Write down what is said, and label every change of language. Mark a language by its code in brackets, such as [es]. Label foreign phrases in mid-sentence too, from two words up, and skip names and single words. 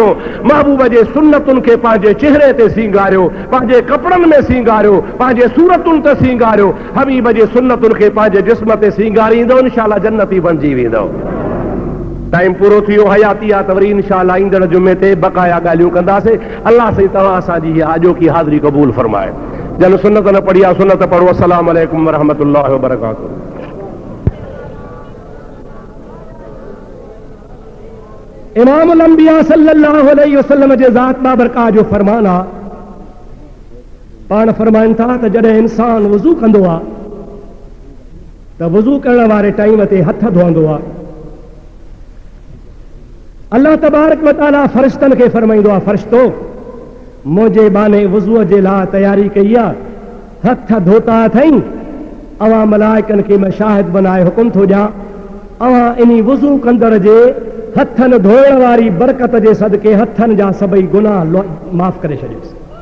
[sd] महबूब जे सुन्नतुनि खे पंहिंजे चेहरे ते सींगारियो, पंहिंजे कपिड़नि में सींगारियो, पंहिंजे सूरतुनि ते सींगारियो। हबीब जे सुन्नतुनि खे पंहिंजे जिस्म ते सींगारींदो, इंशाअल्लाह जन्नती बणिजी वेंदो। टाइम पूरो थियो, हयाती आहे त वरी इंशाअल्लाह ईंदड़ जुमे ते बक़ाया ॻाल्हियूं कंदासीं। अल्लाह साईं तव्हां असांजी अॼोकी हाज़िरी क़बूल फरमाए। जन सुन्नत न पढ़ी आहे सुन्नत पढ़ो। [ar] السلام عليكم ورحمة الله وبركاته. إمام الأنبياء صلى الله عليه وسلم [sd] जे ज़ात बाबरकात जो फरमान आहे, पाण फरमाइनि था त जॾहिं इंसान वुज़ू कंदो आहे त वुज़ू करण वारे टाइम ते हथ धोईंदो आहे। अल्लाह [ar] تبارك وتعالى [sd] फ़रिश्तनि खे फरमाईंदो आहे, फ़रिश्तो मुंहिंजे बाने वुज़ूअ जे लाइ तयारी कई आहे, हथ धोता अथई। अवां मलाइकनि खे मैं शाहिद बनाए हुकुम थो ॾियां, अवां इन वुज़ू कंदड़ जे हथनि धोइण वारी बरकत जे सदके हथनि जा सभई गुनाह माफ़ करे छॾियोसि।